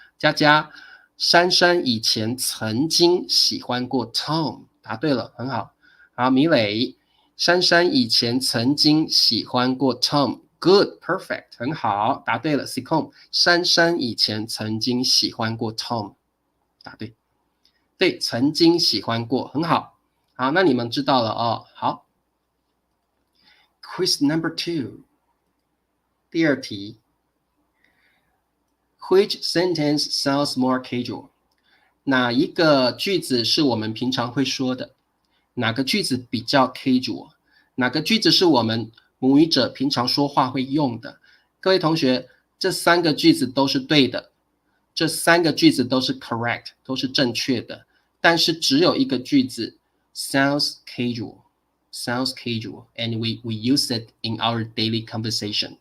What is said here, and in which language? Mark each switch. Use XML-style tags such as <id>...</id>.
<zh>佳佳，珊珊以前曾经喜欢过 Tom， 答对了，很好。好，米磊，珊珊以前曾经喜欢过 Tom。Good, perfect， 很好，答对了。 Sicom， 珊珊以前曾经喜欢过 Tom， 答对。对，曾经喜欢过，很好。好，那你们知道了哦。好 ，</zh> <en>Quiz number 2，</en> <zh>第2题。</zh> <en>Which sentence sounds more casual？</en> <zh>哪一个句子是我们平常会说的？哪个句子比较 casual？哪个句子是我们母语者平常说话会用的？各位同学，这3个句子都是对的，这3个句子都是 correct， 都是正确的，但是只有一个句子</zh> <en>sounds casual，sounds casual and we use it in our daily conversation。</en>